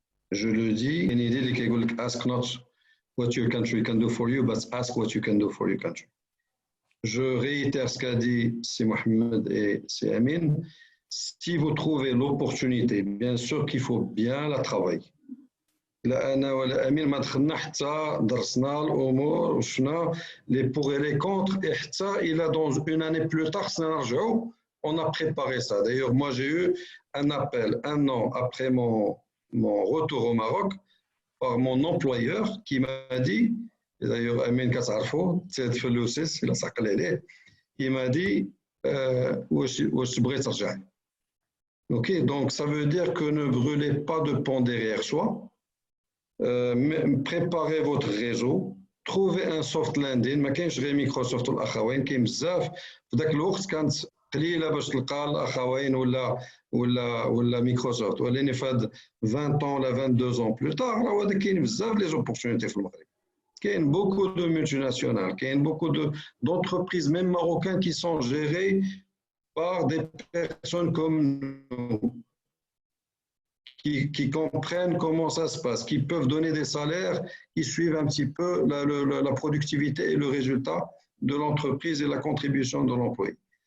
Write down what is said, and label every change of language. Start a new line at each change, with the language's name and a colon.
French: Je le dis, une idée qui
English: ask not what your country can do for you, but ask what you can do for your country.
French: Je réitère ce qu'a dit c'est Mohamed et c'est Amine. Si vous trouvez l'opportunité, bien sûr qu'il faut bien la travailler.
Arabic: لا أنا ولا أمين ما دخلنا حتى درسنا الأمور وشفنا
French: les pour et les contre et
Arabic: حتى إلا
French: dans une année plus tard
Arabic: خصنا نرجعوا
French: on a préparé ça. D'ailleurs, moi j'ai eu un appel 1 an après mon retour au Maroc par mon employeur qui m'a dit, et d'ailleurs Amine Kassarfo, c'est Felousis, il a sacré, il m'a dit
Arabic: واش بغيت ترجع.
French: Ok, donc ça veut dire que ne brûlez pas de pont derrière soi. Préparez votre réseau, trouvez un soft landing.
Arabic: ما كاينش غير مايكروسوفت والاخوين، كاين بزاف. في ذاك الوقت كانت قليله باش تلقى الاخوين ولا مايكروسوفت، ولكن في هاد 20 ans ولا
French: 22 ans plus tard
Arabic: راه هذا كاين بزاف لي زوبورتونيتي في المغرب.
French: كاين beaucoup de multinationales, كاين beaucoup d'entreprises même marocaines qui sont gérées par des personnes comme nous, qui comprennent comment ça se passe, qui peuvent donner des salaires, qui suivent un petit peu la productivité et le résultat de l'entreprise et la contribution de l'employé.